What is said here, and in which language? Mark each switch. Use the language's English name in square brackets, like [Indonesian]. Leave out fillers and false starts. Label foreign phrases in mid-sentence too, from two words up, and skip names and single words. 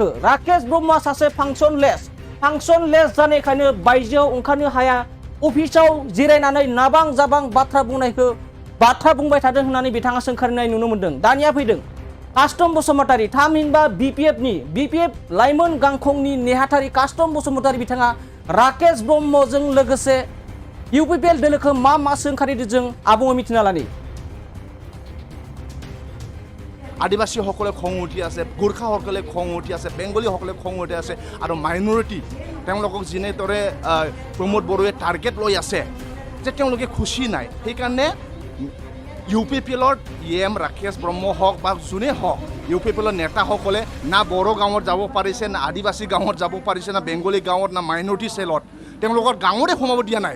[Bodo] राकेश ब्रह्मआ सासे फांसन लेस जानायखायनो बायजोआव ओंखारनो हाया अफिसाव जिरायनानै नाबां जाबां बाथ्रा बुंबाय थादों होननानै बिथाङा सोंखारिनाय नुनो मोनदों। दानिया फैदों कास्टम बसुमतारी थामहिनबा बिपिएफ लाइमोन गांखंनि नेहाथारि कास्टम बसुमतारी बिथाङा राकेश ब्रह्मजों लोगोसे इउपिपिएल दोलोखौ मा सोंखारिदों जों आबुङै मिथिना लानि। [Assamese] আদিবাসীসকলে খং উঠি আছে, গোৰ্খাসকলে খং উঠি আছে, বেংগলীসকলে খং উঠি আছে আৰু মাইনৰিটি তেওঁলোকক যেনেদৰে প্ৰমোদ বড়োৱে টাৰ্গেট লৈ আছে যে তেওঁলোকে খুচি নাই। সেইকাৰণে ইউপিপিএলৰ ৰাকেশ ব্ৰহ্ম হওক বা যোনে হওক ইউপিপিএলৰ নেতাসকলে না বড়ো গাঁৱত যাব পাৰিছে, না আদিবাসী গাঁৱত যাব পাৰিছে, না বেংগলী গাঁৱত, না মাইনৰিটি চেলত তেওঁলোকৰ গাঁৱৰে সোমাব দিয়া নাই।